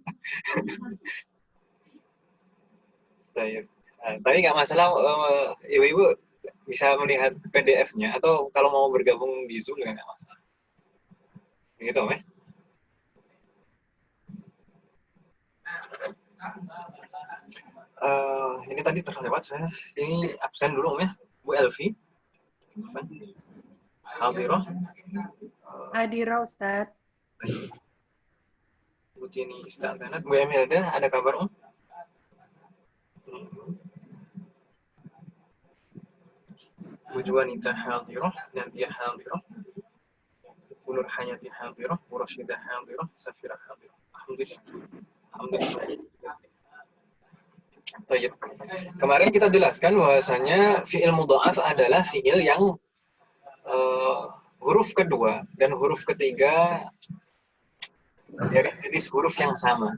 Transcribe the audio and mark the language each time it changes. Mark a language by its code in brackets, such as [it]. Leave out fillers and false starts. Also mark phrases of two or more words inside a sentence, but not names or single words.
[id] Tapi nggak masalah, ibu-ibu bisa melihat PDF-nya atau kalau mau bergabung di Zoom juga nggak masalah. Gitu, ini tadi terlewat saya. Ini absen dulu, ya. Bu Elvi. Hadirah. Hadirah, Ustaz. Bu Tini Istantanat. Bu Emilda, ada kabar, Bu Juanita hadirah, Nadia hadirah, Bu Nur Hayati hadirah, Bu Rashidah hadirah, Safira hadirah. Alhamdulillah. Baik. Kemarin kita jelaskan bahwasanya [ar] فعل مضعف [id] adalah fi'il yang huruf kedua dan huruf ketiga dari jenis huruf yang sama.